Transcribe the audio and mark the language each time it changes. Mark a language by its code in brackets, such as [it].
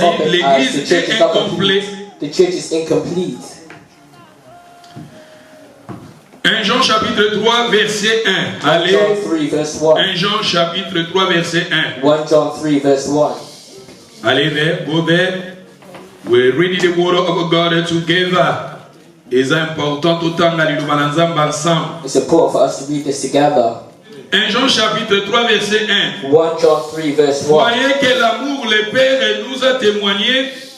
[fr] L'église est incomplète. [en] The church is incomplete. [fr] 1 Jean chapitre 3 verset 1. Allez. 1 Jean chapitre 3 verset 1. [en] 1 John 3 verse 1. Allez there, go there. We're reading the word of God together. It's important ensemble. It's important for us to read this together. [fr] 1 Jean chapitre 3 verset 1. [en] 1 John 3 verse 1. [fr] Voyez que l'amour le Père nous a témoigné